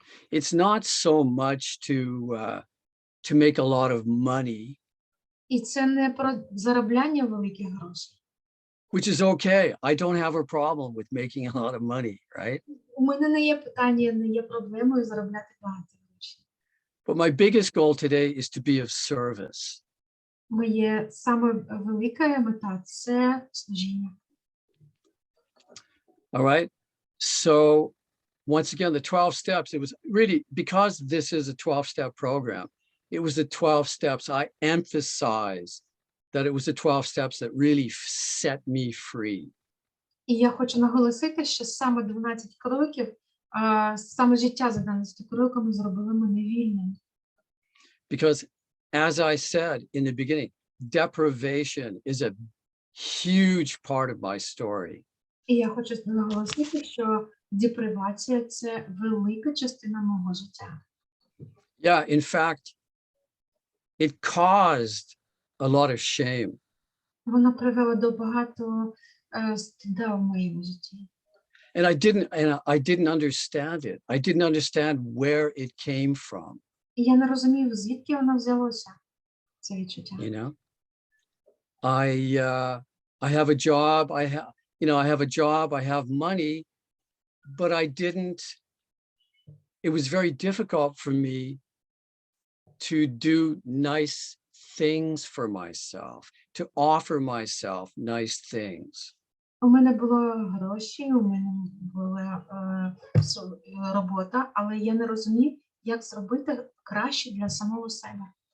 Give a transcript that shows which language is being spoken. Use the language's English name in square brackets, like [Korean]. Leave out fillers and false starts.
[English] it's not so much to make a lot of money. [Ukrainian] І це не про заробляння великих грошей. [English] Which is okay. I don't have a problem with making a lot of money, right? [Ukrainian] У мене не є питання, не є проблемою заробляти багато грошей. [English] But my biggest goal today is to be of service. [Ukrainian] Моє саме велика мета – це служіння. [English] All right. So once again, the 12 steps, it was really, because this is a 12-step program, it was the 12 steps. I emphasized that it was the 12 steps that really set me free. [Ukrainian] І я хочу наголосити, що саме 12 кроків, саме життя за 12 кроками зробили мене вільним. [English] Because as I said in the beginning, deprivation is a huge part of my story. [Ukrainian] І я хочу наголосити, що депривація – це велика частина мого життя. [English] Yeah, in fact, it caused a lot of shame. [Ukrainian] Вона привела до багато стида в моєму житті. [English] And I didn't understand it. I didn't understand where it came from. [Ukrainian] І я не розумів, звідки воно взялося, це відчуття. [English] You know, I have a job. I have a job. I have money, but it was very difficult for me to do nice things for myself, to offer myself nice things. [Ukrainian] У мене було гроші, у мене була робота, але я не розумів, як зробити краще для самого себе.